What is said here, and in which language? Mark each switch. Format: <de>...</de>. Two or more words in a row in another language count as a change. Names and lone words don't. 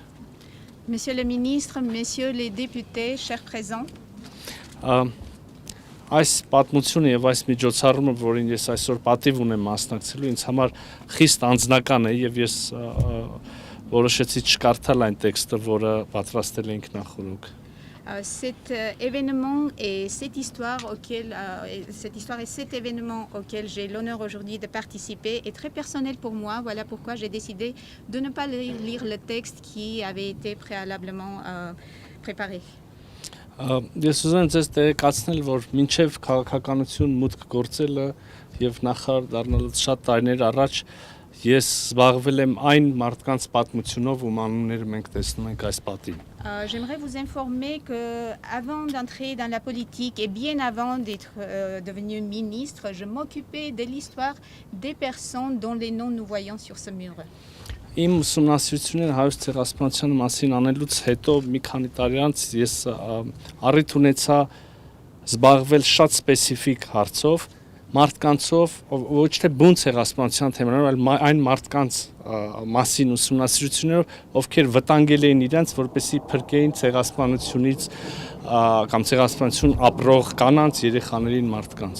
<fr>Monsieur le ministre, messieurs les députés, chers présents,</fr> <hy>այս պատմությունը եւ այս միջոցառումը, որին ես այսօր պատիվ ունեմ մասնակցելու, ինձ համար խիստ անձնական է եւ ես որոշեցի չկարդալ այն տեքստը, որը պատրաստել էինք նախորդ։</hy> <fr>cet événement et cette histoire et cet événement auquel j'ai l'honneur aujourd'hui de participer est très personnel pour moi. Voilà pourquoi j'ai décidé de ne pas lire le texte qui avait été préalablement préparé.</fr> <hy>Ես ուզում եմ ձեզ տեղեկացնել, որ մինչև քաղաքականություն մուտք գործելը եւ նախարար դառնալուց շատ տարիներ առաջ ես զբաղվել եմ այն մարդկանց պատմությունով, ում անունները մենք տեսնում ենք այս պատին։</hy> <fr>J'aimerais vous informer que avant d'entrer dans la politique et bien avant d'être devenu ministre, je m'occupais de l'histoire des personnes dont les noms nous voyons sur ce mur.</fr> <hy>Իմ ուսումնասիրությունները հայոց ցեղասպանության մասին անելուց հետո մի քանի տարի անց ես առիթ ունեցա զբաղվել շատ սպეციფიկ հարցով, մարդկանցով, ոչ թե բուն ցեղասպանության թեմաներով, այլ այն մարդկանց մասին ուսումնասիրություններով, ովքեր վտանգել էին իրենց, որպեսզի փրկեին ցեղասպանությունից կամ ցեղասպանություն ապրող կանանց, երեխաներին, մարդկանց։</hy>